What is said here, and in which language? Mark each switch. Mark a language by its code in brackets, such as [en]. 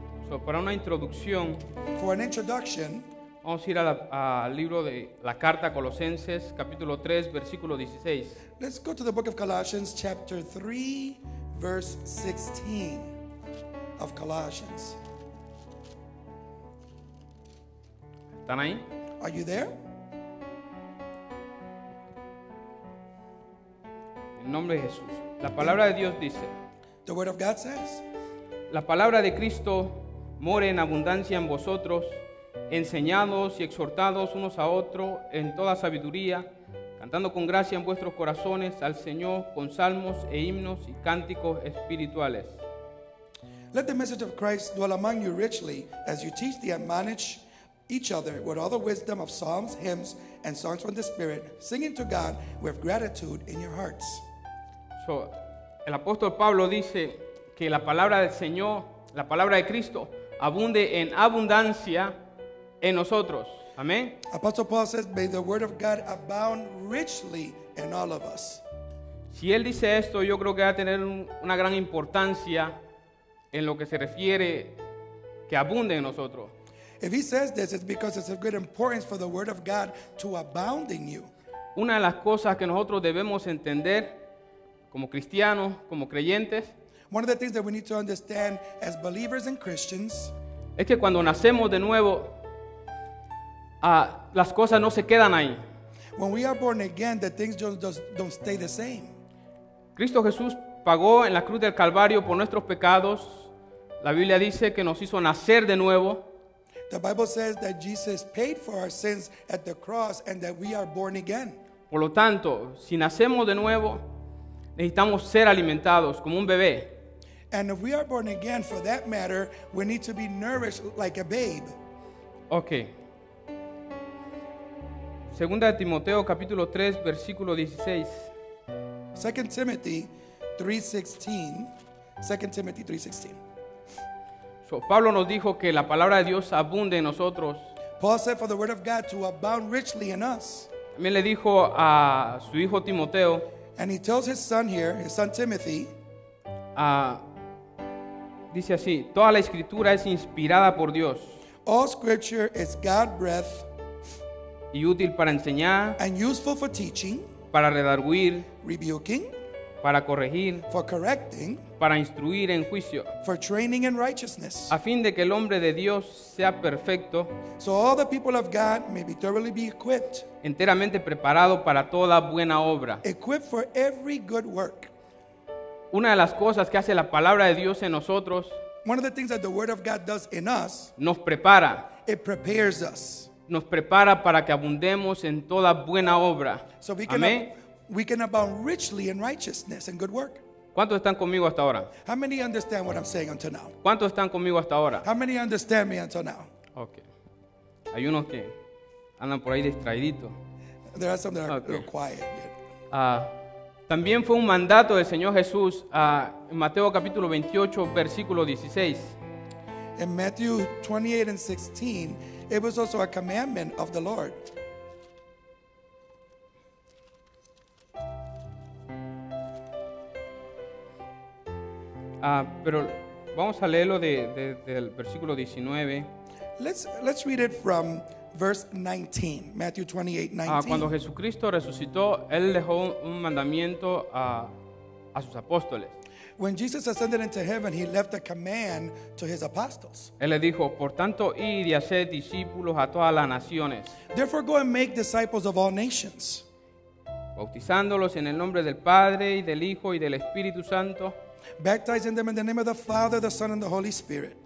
[es] So, para una introducción, [en] For an introduction, [es] vamos a ir al libro de la carta a Colosenses, capítulo 3, versículo 16. [en] let's go to the book of Colossians, chapter 3, verse 16 of Colossians. [es] ¿Están ahí? [en] Are you there? [es] En nombre de Jesús. La palabra de Dios dice, [en] The word of God says, [es] la palabra de Cristo more en abundancia en vosotros, enseñados y exhortados unos a otros en toda sabiduría, cantando con gracia en vuestros corazones al Señor con salmos e himnos y cánticos espirituales. [en] let the message of Christ dwell among you richly as you teach and admonish each other with all the wisdom of psalms, hymns, and songs from the Spirit, singing to God with gratitude in your hearts. [es] So, el apóstol Pablo dice que la palabra del Señor, la palabra de Cristo, abunde en abundancia en nosotros. Amén. [en] Apostle Paul says, may the word of God abound richly in all of us. [es] Si él dice esto, yo creo que va a tener una gran importancia en lo que se refiere que abunde en nosotros. [en] If he says this, it's because it's of great importance for the word of God to abound in you. [es] Una de las cosas que nosotros debemos entender como cristianos, como creyentes, [en] One of the things that we need to understand as believers and Christians [es] es que cuando nacemos de nuevo, las cosas no se quedan ahí. [en] when we are born again, the things don't stay the same. [es] Cristo Jesús pagó en la cruz del Calvario por nuestros pecados. La Biblia dice que nos hizo nacer de nuevo. [en] The Bible says that Jesus paid for our sins at the cross and that we are born again. [es] Por lo tanto, si nacemos de nuevo, necesitamos ser alimentados como un bebé. [en] And if we are born again, for that matter, we need to be nourished like a babe. Ok. [es] Segunda de Timoteo capítulo 3, versículo 16. [en] 2 Timothy 3:16. 2 Timothy 3:16. [es] Pablo nos dijo que la palabra de Dios abunde en nosotros. [en] Paul said, for the word of God to abound richly in us. [es] También le dijo a su hijo Timoteo, [en] And he tells his son here, his son Timothy, [es] dice así, toda la escritura es inspirada por Dios [en] all scripture is God-breathed [es] y útil para enseñar, [en] and useful for teaching, [es] para redarguir, [en] rebuking, [es] para corregir, [en] for correcting, [es] para instruir en juicio, [en] for training in righteousness, [es] a fin de que el hombre de Dios sea perfecto, [en] so all the people of God may be thoroughly be equipped, [es] enteramente preparado para toda buena obra. [en] equipped for every good work. [es] Una de las cosas que hace la palabra de Dios en nosotros, [en] One of the things that the word of God does in us, [es] nos prepara [en] it prepares us [es] para que abundemos en toda buena obra. [en] so we can, [es] Amén. [en] we can abound richly in righteousness and good work. [es] ¿Cuántos están conmigo hasta ahora? [en] How many understand what I'm saying until now? [es] ¿Cuántos están conmigo hasta ahora? [en] How many understand me until now? Ok. [es] Hay unos que andan por ahí distraíditos. [en] There are some that are Okay. real quiet yet. [es] También fue un mandato del Señor Jesús en Mateo capítulo 28, versículo 16. [en] In Matthew 28 and 16, it was also a commandment of the Lord. [es] Pero vamos a leerlo del versículo 19. [en] Let's read it from verse 19, Matthew 28, 19. [es] Cuando Jesucristo resucitó, Él dejó un mandamiento a sus apóstoles. [en] When Jesus ascended into heaven, he left a command to his apostles. [es] Él les dijo, por tanto, id y haced discípulos a todas las naciones, [en] Therefore, go and make disciples of all nations, [es] bautizándolos en el nombre del Padre y del Hijo y del Espíritu Santo. [en] baptizing them in the name of the Father, the Son, and the Holy Spirit.